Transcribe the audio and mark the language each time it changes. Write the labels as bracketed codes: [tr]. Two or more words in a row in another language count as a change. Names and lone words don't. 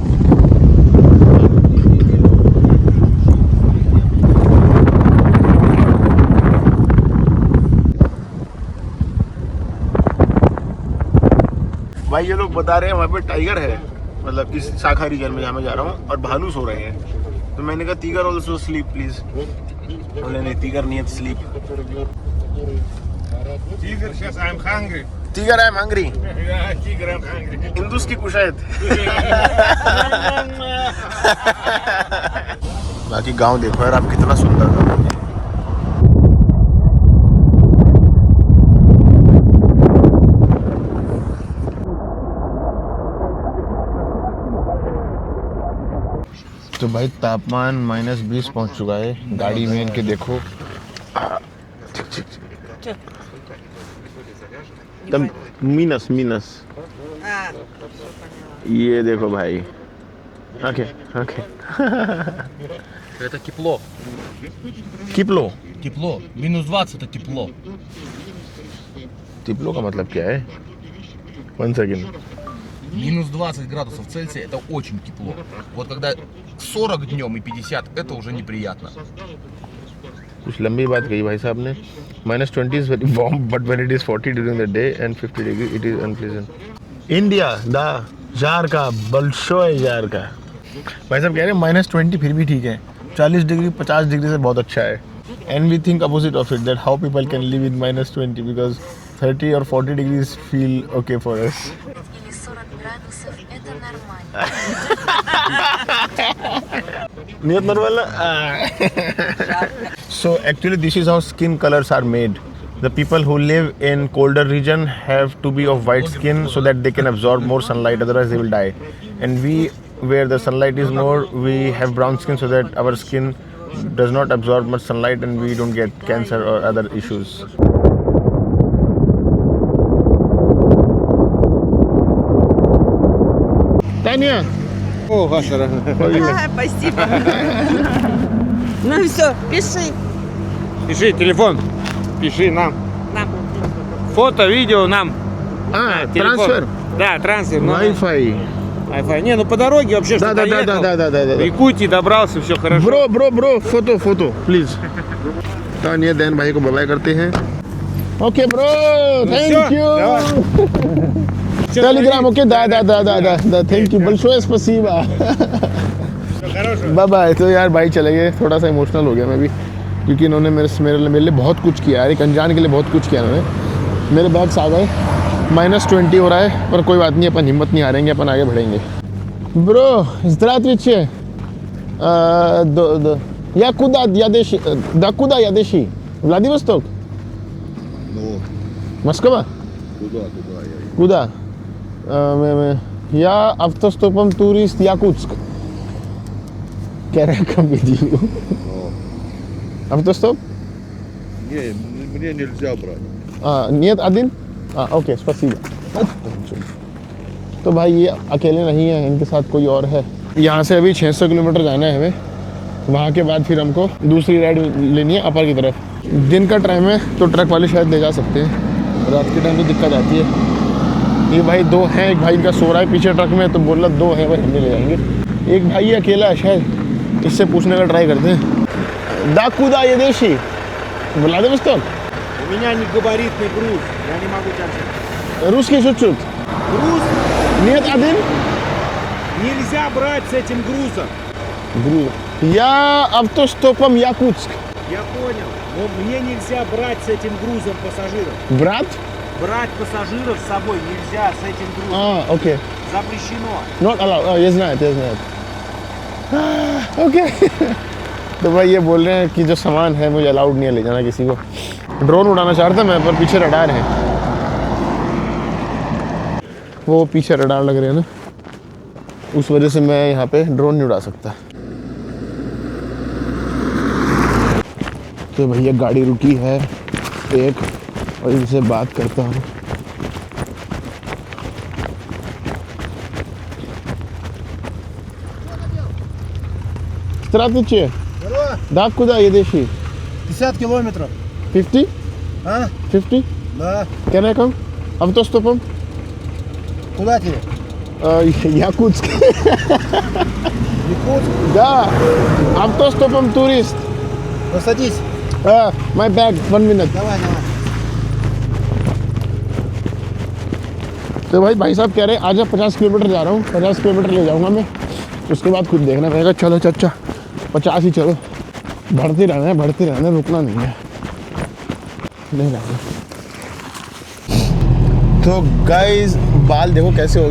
[hi] भाई ये लोग बता रहे हैं वहाँ पे टाइगर है, मतलब इस शाखा रीजन में जहाँ मैं जा रहा हूँ, और भालू सो रहे हैं। तो मैंने कहा [en] Tiger also sleep please. [hi] बोले नहीं तीगर नहीं है स्लीप। [en] Tiger, сейчас I'm hungry. Tiger I am hungry. Tiger, I'm hungry. हिंदुस की कुशायत। [hi] बाकी गांव देखो यार आप, कितना सुंदर गांव है। तो भाई तापमान -20 पहुंच चुका है। गाड़ी में इनके देखो मीनस ये देखो भाई। [en] okay okay. [ru] Это тепло. किप्लो Тепло. -20 это тепло. [hi] टिप्लो का मतलब क्या है? 1 सेकंड। [ru] -20 градусов Цельсия это очень тепло. Вот когда 40 днем и 50 это уже неприятно. [hi] कुछ लंबी बात कही भाई साहब ने। [en] -20 is very warm, but when it is 40 during the day and 50 degree, it is unpleasant. India, [ru] da. жарко большой жарко. [hi] भाई साहब कह रहे हैं -20 फिर भी ठीक है, 40 डिग्री 50 डिग्री से बहुत अच्छा है। [en] And we think opposite of it, that how people can live with -20 because 30 और 40 degrees feel okay for us। [ru] Или 40 градусов – это нормально. नियत नॉर्मल। [en] So actually this is how skin colors are made. The people who live in colder region have to be of white skin so that they can absorb more sunlight, otherwise they will die. And we, where the sunlight is more, we have brown skin so that our skin does not absorb much sunlight and we don't get cancer or other issues. Tanya! [ru] О, Гашера. Спасибо. Ну все, пиши. Пиши, телефон. Пиши нам. Нам. Фото, видео нам. [en] Transfer. [ru] Телефон. Да, трансфер. Wi-Fi. Wi-Fi. Не, ну по дороге вообще что-то Да. В Якутии добрался, все хорошо. [en] Bro, photo, please. [hi] तानिया दैन भाई को बाय करते हैं। [en] Okay, bro. Thank you. Telegram, okay, да. Thank you. [ru] большое спасибо. [hi] बाय। तो यार भाई चले गए, थोड़ा सा इमोशनल हो गया मैं भी, क्योंकि इन्होंने मेरे लिए बहुत कुछ किया यार, एक अनजान के लिए बहुत कुछ किया इन्होंने। मेरे बैग्स आ गए, -20 हो रहा है, पर कोई बात नहीं, अपन हिम्मत नहीं हारेंगे, अपन आगे बढ़ेंगे। ब्रो, [ru] здравствуйте. Куда едешь? Владивосток? Москва? Куда? Я автостопом турист Якутск. Кереком видео. Автостоп? Не, мне нельзя брать. Нет, один? ओके, спасибо। [hi] तो भाई ये अकेले नहीं है, इनके साथ कोई और है। यहाँ से अभी 600 किलोमीटर जाना है हमें, वहाँ के बाद फिर हमको दूसरी राइड लेनी है अपर की तरफ। दिन का टाइम है तो ट्रक वाले शायद ले जा सकते हैं, रात के टाइम तो दिक्कत आती है। ये भाई 2 हैं, एक भाई इनका सो रहा है पीछे ट्रक में, तो बोला 2 है भाई, हम ले जाएंगे। एक भाई ये अकेला है शायद, इससे पूछने का ट्राई करते हैं। [ru] Куда едешь? Владивосток? У меня не габаритный груз, я не могу тебя взять. Русский чуть-чуть. Груз Нет, один? нельзя брать с этим грузом. Я автостопом Якутск. Я понял, но мне нельзя брать с этим грузом пассажиров. Брат? Брать пассажиров с собой нельзя с этим грузом. Окей. Запрещено. [en] Not allowed. [hi] ये знает. ओके। तो भाई ये बोल रहे हैं कि जो सामान है मुझे अलाउड नहीं है ले जाना किसी को। ड्रोन उड़ाना चाहता था मैं, पर पीछे रडार है, वो पीछे रडार लग रहे हैं ना, उस वजह से मैं यहाँ पे ड्रोन नहीं उड़ा सकता। तो भैया गाड़ी रुकी है एक, और इनसे बात करता हूँ। [ru] Здравствуйте. Куда едешь? 50 километров. 50? 50? Да. [en] Can I come? [ru] Автостопом? Куда тебе? Якутск. Якутск? Да. Автостопом турист. Ну садись. [en] My bag, 1 minute. [ru] Давай. [hi] तो भाई साहब कह रहे हैं आज 50 किलोमीटर जा रहा हूँ, 50 किलोमीटर ले जाऊँगा मैं, उसके बाद खुद देखना पड़ेगा। चलो चाचा 50 ही चलो, बढ़ते रहना है, रुकना नहीं है। तो गाइस बाल देखो कैसे हो गए।